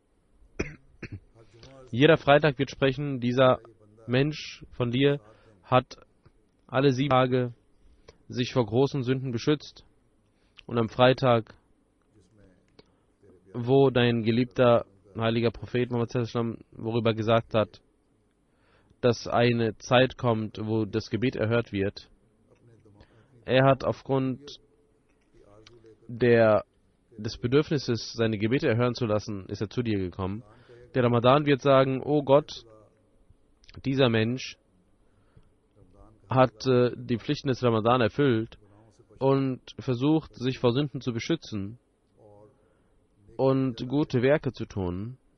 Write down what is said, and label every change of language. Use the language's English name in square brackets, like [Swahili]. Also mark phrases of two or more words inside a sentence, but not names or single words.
[German] Jeder Freitag wird sprechen: Dieser Mensch von dir hat alle 7 Tage sich vor großen Sünden beschützt. Und am Freitag, wo dein geliebter heiliger Prophet Muhammad [Arabic] صلى الله عليه وسلم [German] worüber gesagt hat, dass eine Zeit kommt, wo das Gebet erhört wird, er hat aufgrund des Bedürfnisses, seine Gebete erhören zu lassen, ist er zu dir gekommen. Der Ramadan wird sagen: Oh Gott, dieser Mensch hat die Pflichten des Ramadan erfüllt und versucht, sich vor Sünden zu beschützen und gute Werke zu tun.